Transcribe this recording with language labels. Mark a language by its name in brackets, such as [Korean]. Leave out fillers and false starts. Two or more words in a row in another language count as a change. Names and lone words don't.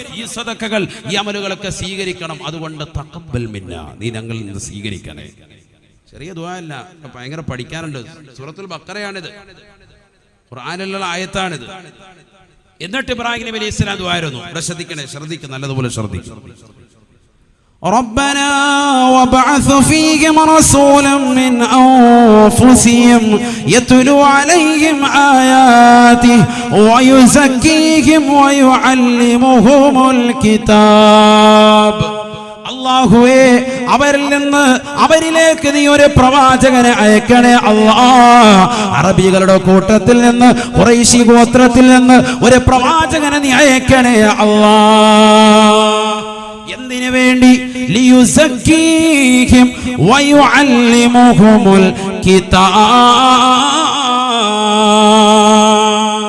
[Malayalam] ഈ സദഖകൾ, ഈ അമലുകളൊക്കെ സ്വീകരിക്കണം. അതുകൊണ്ട് [Arabic] تقبل منا, [Malayalam] നീ ഞങ്ങളിൽ നിന്ന് സ്വീകരിക്കണേ. ചെറിയ ദുആ അല്ല, ഭയങ്കര പഠിക്കാനുണ്ട്. സൂറത്തുൽ ബഖറയാണിത്, ഖുർആനിലുള്ള ആയത്താണിത്. എന്നിട്ട് ഇബ്രാഹിം നബി അലൈഹിസ്സലാം ദുആ ആയിരുന്നു. ശ്രദ്ധിക്കണം, നല്ലതുപോലെ ശ്രദ്ധിക്കണം. [Arabic] ربنا وابعث فيهم رسولا من أنفسهم يتلو عليهم آياته ويزكيهم ويعلمهم الكتاب. [Malayalam] അല്ലാഹുവേ, അവരിൽ നിന്ന് അവരിലേക്ക് നീ ഒരു പ്രവാചകനെ അയക്കണേ അല്ലാഹ്. അറബികളുടെ കൂട്ടത്തിൽ നിന്ന്, ഖുറൈശി ഗോത്രത്തിൽ നിന്ന് ഒരു പ്രവാചകനെ നീ അയക്കണേ അല്ലാഹ്. എന്തിനു വേണ്ടി? [Arabic] ليزكيهم ويعلمهم الكتاب.